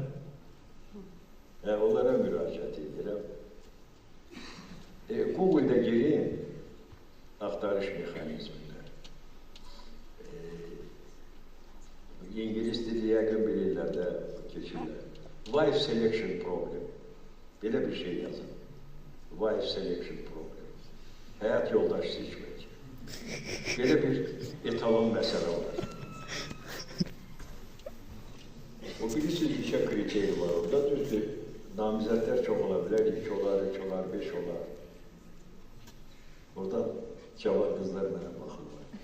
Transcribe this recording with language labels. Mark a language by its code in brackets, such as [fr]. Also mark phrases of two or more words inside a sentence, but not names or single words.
[az] Onlara müraciət edirəm. Google-da girin, axtarış mexanizmində. İngilis dili yəqin bilirlər də keçirlər. [en] Wife selection problem. [az] Belə bir şey yazın. [en] Wife selection problem. [az] Həyat yoldaş seçmək. Belə bir etalon məsələ var. O bilirsiniz, işə kriteri var orada, düzdür. Namizədlər çox ola bilər, 2 olar, 3 olar, 5 olar. Oradan cavan qızlar mənə baxırlar.